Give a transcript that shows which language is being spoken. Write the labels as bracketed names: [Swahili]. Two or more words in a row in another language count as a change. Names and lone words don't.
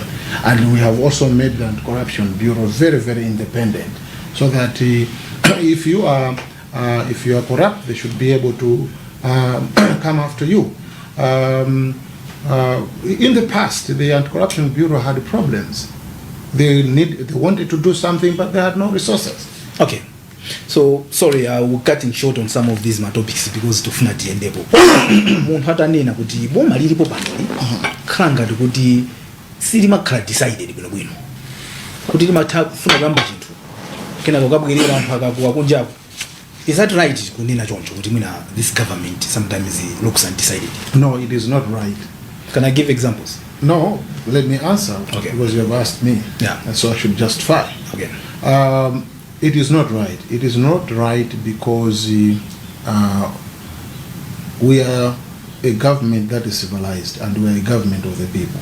[English] And we have also made the Anti-Corruption Bureau very, very independent, so that if you are corrupt, they should be able to come after you. In the past, the Anti-Corruption Bureau had problems. They wanted to do something, but they had no resources. Okay. So sorry, we're cutting short on some of these topics because [Nyanja] tufuna tiendepo. Muntu atanena kuti boma lilipo panoli khanga kuti silimakhala decided bwino kuti limafuna kamba chinthu kena kokabwerera anthu akakuwa kunjapo. [English] Is that right [Nyanja] kunena choncho kuti mwina [English] this government sometimes looks undecided? No, it is not right. Can I give examples? No, let me answer, okay, because you have asked me. Yeah. And so I should justify. Okay. It is not right. It is not right because we are a government that is civilized, and we are a government of the people.